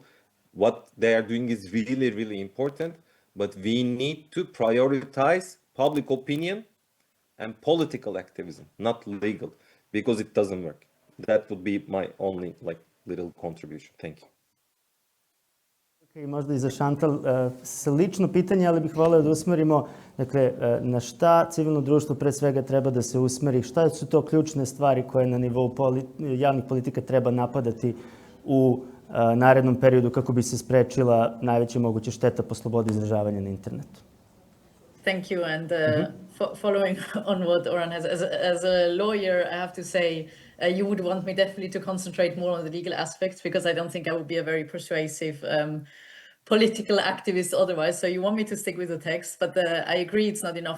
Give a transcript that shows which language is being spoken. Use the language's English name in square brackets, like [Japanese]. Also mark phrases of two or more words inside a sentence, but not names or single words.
[English] What they are doing is really, really important, but we need to prioritize public opinion and political activism, not legal, because it doesn't work. That would be my only like little contribution. Thank you. [Serbian] I možda i za Šantal slično pitanje, ali bih voleo da usmerimo na šta civilno društvo pre svega treba da se usmeri, šta su to ključne stvari koje na nivou javnih politika treba napadati u narednom periodu kako bi se sprečila najveća moguća šteta po slobodi izražavanja na internetu. [English] Thank you. And following on what Orhan has, as a lawyer, I have to say, you would want me definitely to concentrate more on the legal aspects because I don't think I would be a very persuasive political activist otherwise. So you want me to stick with the text, but I agree it's not enough.